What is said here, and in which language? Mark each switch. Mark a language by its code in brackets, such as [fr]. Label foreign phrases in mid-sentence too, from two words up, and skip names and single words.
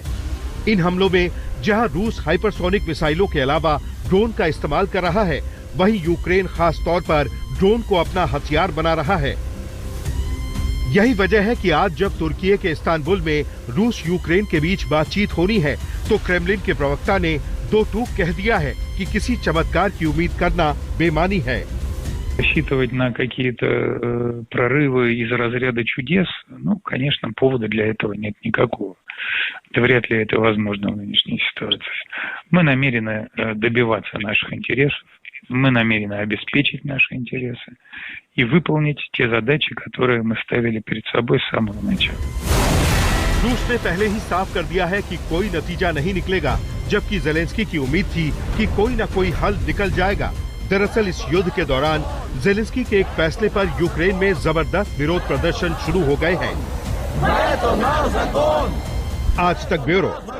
[hi] इन हमलों में जहां रूस हाइपरसोनिक मिसाइलों के अलावा ड्रोन का इस्तेमाल कर रहा है, वहीं यूक्रेन खास तौर पर ड्रोन को अपना हथियार बना रहा है। यही वजह है कि आज जब तुर्की के इस्तांबुल में रूस यूक्रेन के बीच बातचीत होनी है, तो क्रेमलिन के प्रवक्ता ने 2 टूक कह दिया है कि किसी चमत्कार की उम्मीद करना बेमानी है। [ru] Рассчитывать на какие-то прорывы из разряда чудес, конечно, повода для этого нет никакого. Да вряд ли это возможно в нынешней ситуации. Мы намерены добиваться наших интересов, мы намерены обеспечить наши интересы и выполнить те задачи, которые мы ставили перед собой с самого начала. [hi] रूस ने पहले ही साफ कर दिया है कि कोई नतीजा नहीं निकलेगा, जबकि ज़ेलेंस्की की उम्मीद थी कि कोई न कोई हल निकल जाएगा। दरअसल इस युद्ध के दौरान ज़ेलेंस्की के एक फैसले पर यूक्रेन में जबरदस्त विरोध प्रदर्शन शुरू हो गए हैं। आज तक ब्यूरो।